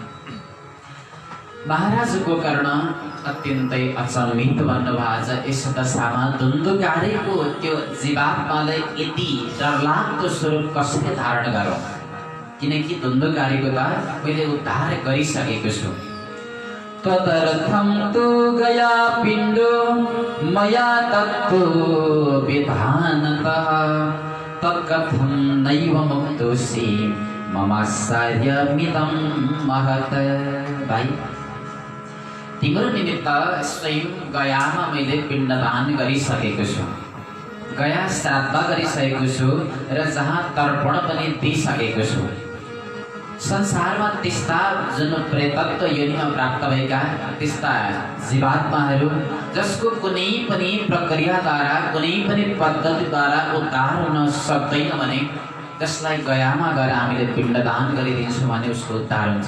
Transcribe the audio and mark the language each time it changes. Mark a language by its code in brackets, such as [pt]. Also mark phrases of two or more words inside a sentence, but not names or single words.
[ne] महाराजको कर्ण अत्यन्तै अचम्मित भन्नुभयो। आज यस दशामा द्वन्द्वकारीको त्यो जीवात्मालाई यति डरलाग्दो स्वरूप कसरी धारण गरौँ, किनकि द्वन्द्वकारीको त मैले उद्धार गरिसकेको छु। [sa] तदर्थं तु गया पिण्डो मया तत्तु विधानतः तत्कथं नैव मुक्तोऽसि ममाश्चर्यमिदं महत्। [ne] भाइ, तिम्रो निमित्त स्वयं गयामा मैले पिण्डदान गरिसकेको छु, गया श्राद्ध गरिसकेको छु र जहाँ तर्पण पनि दिइसकेको छु। संसारमा त्यस्ता जुन प्रेतत्व योनिमा प्राप्त भएका त्यस्ता जीवात्माहरू जसको कुनै पनि प्रक्रियाद्वारा कुनै पनि पद्धतिद्वारा उद्धार हुन सक्दैन भने त्यसलाई गयामा गएर हामीले पिण्डदान गरिदिन्छौँ भने उसको उद्धार हुन्छ।